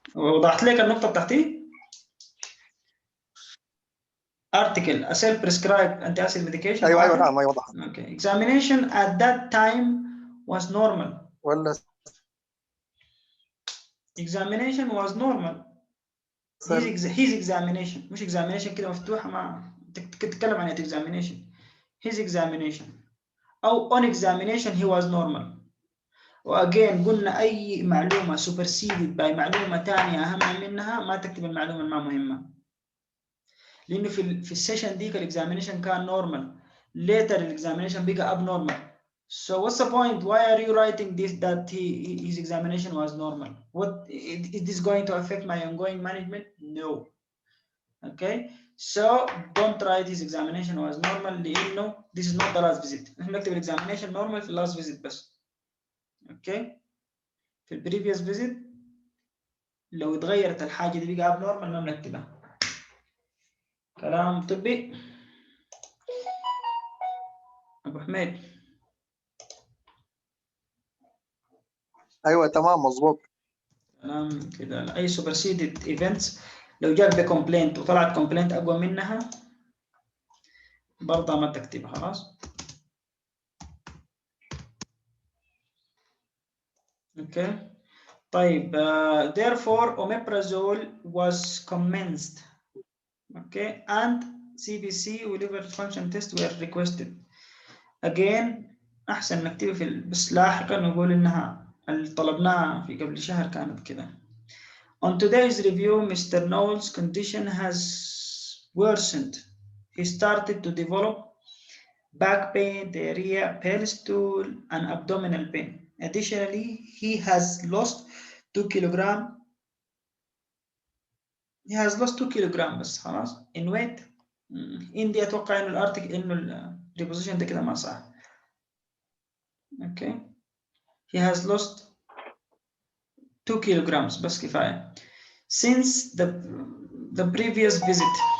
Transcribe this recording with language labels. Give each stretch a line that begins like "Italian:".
Arabic: وضحت لك النقطة بتاعتي.
English: article a self-prescribed anti-acid medication.
Arabic: ايوه نعم ايوه وضحت.
English: Okay. Examination at that time was normal.
Arabic: ولا
English: examination was normal.
Arabic: his examination مش examination كده مفتوحة، ما تتكلم عن examination.
English: his examination أو on examination he was normal.
Arabic: وأجين قلنا أي معلومة
English: superseded by
Arabic: معلومة تانية أهم منها ما تكتب المعلومة ما مهمة، لأنه في السيشن ديك الإكزامينيشن كان normal، later الإكزامينيشن بقى abnormal.
English: So what's the point? Why are you writing this that his examination was normal? What is this going to affect my ongoing management? No. Okay. So don't write his examination was normal
Arabic: لأنه
English: this is not the last visit.
Arabic: نحن نكتب examination normal في last visit بس.
English: Okay.
Arabic: في previous visit لو اتغيرت الحاجة دي بقى abnormal ما بنكتبها. كلام طبي. أبو حميد. ايوه تمام مظبوط. كلام كده. اي superseded ايفنتس لو جاك بكومبلينت وطلعت كومبلينت اقوى منها برضه ما تكتبها. خلاص اوكي.
English: طيب therefore omeprazole was commenced okay and CBC liver function test were requested again.
Arabic: احسن نكتبها بس لاحقا نقول انها اللي طلبناها في قبل شهر كانت كده.
English: On today's review, Mr. Knowles' condition has worsened. He started to develop back pain, diarrhea, pale stool, and abdominal pain. Additionally, he has lost 2 kilogram. He has lost 2 kilogram
Arabic: بس خلاص
English: in weight.
Arabic: عندي اتوقع انه الارتكل انه الريبوزيشن ده كده ما صح.
English: Okay. He has lost 2 kilograms
Arabic: بس كفاية
English: since the previous visit.